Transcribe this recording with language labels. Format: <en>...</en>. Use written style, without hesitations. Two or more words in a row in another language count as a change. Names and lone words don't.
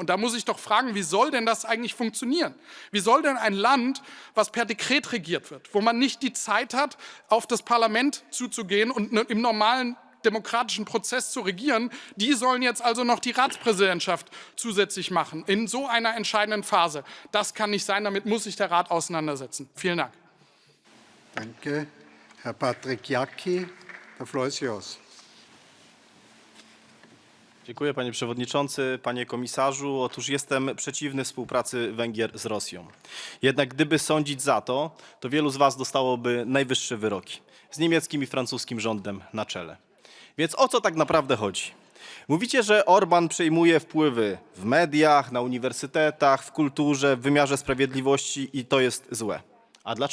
<de>Und da muss ich doch fragen, wie soll denn das eigentlich funktionieren? Wie soll denn ein Land, was per Dekret regiert wird, wo man nicht die Zeit hat, auf das Parlament zuzugehen und im normalen demokratischen Prozess zu regieren, die sollen jetzt also noch die Ratspräsidentschaft zusätzlich machen, in so einer entscheidenden Phase. Das kann nicht sein, damit muss sich der Rat auseinandersetzen. Vielen Dank. Danke. Herr Patryk Jaki, der Floor ist yours.</de> <pl>Dziękuję, panie przewodniczący, panie komisarzu. Otóż jestem przeciwny współpracy Węgier z Rosją. Jednak gdyby sądzić za to, to wielu z was dostałoby najwyższe wyroki z niemieckim i francuskim rządem na czele. Więc o co tak naprawdę chodzi? Mówicie, że Orbán przejmuje wpływy w mediach, na uniwersytetach, w kulturze, w wymiarze sprawiedliwości i to jest złe.</pl>